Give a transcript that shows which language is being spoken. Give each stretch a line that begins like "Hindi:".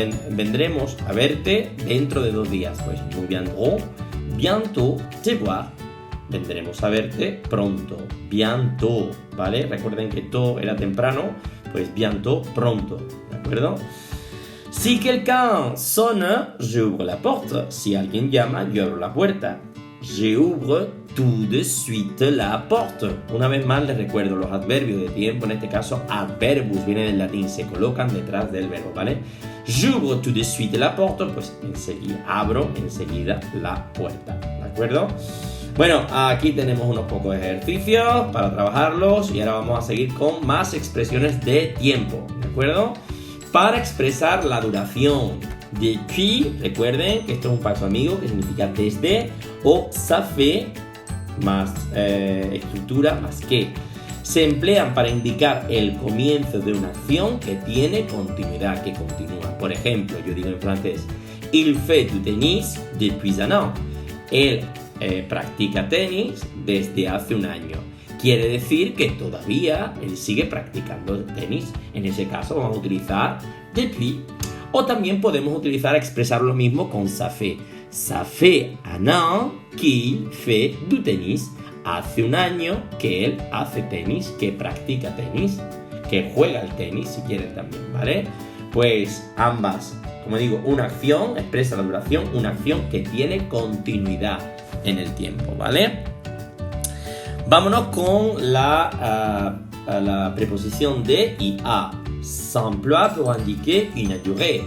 Spanish: Vendremos a verte dentro de 2 días.
French: Pues nous viendrons bientôt te voir.
Spanish: Vendremos a verte pronto, bientôt, ¿vale? Recuerden que to era temprano, pues bientôt, pronto, ¿de acuerdo?
French: Si quelqu'un sonne, j'ouvre la porte.
Spanish: Si alguien llama, yo abro la puerta.
French: J'ouvre tout de suite la porte.
Spanish: Una vez más les recuerdo los adverbios de tiempo, en este caso adverbus, viene del latín, se colocan detrás del verbo, ¿vale?
French: J'ouvre tout de suite la porte,
Spanish: pues abro enseguida la puerta, ¿de acuerdo? Bueno, aquí tenemos unos pocos ejercicios para trabajarlos y ahora vamos a seguir con más expresiones de tiempo, ¿de acuerdo? Para expresar la duración. Depuis, recuerden que esto es un paso amigo que significa desde, o ça fait, más estructura, más que. Se emplean para indicar el comienzo de una acción que tiene continuidad, que continúa. Por ejemplo, yo digo en francés,
French: il fait du tennis depuis un an.
Spanish: Él practica tenis desde hace un año. Quiere decir que todavía él sigue practicando tenis. En ese caso vamos a utilizar depuis. O también podemos utilizar expresar lo mismo con ça fait.
French: Ça fait un an qu'il fait du tenis.
Spanish: Hace un año que él hace tenis, que practica tenis, que juega al tenis, si quieren también, ¿vale? Pues ambas, como digo, una acción expresa la duración, una acción que tiene continuidad en el tiempo, ¿vale? Vámonos con la preposición de y a.
French: S'emploie pour indiquer une durée.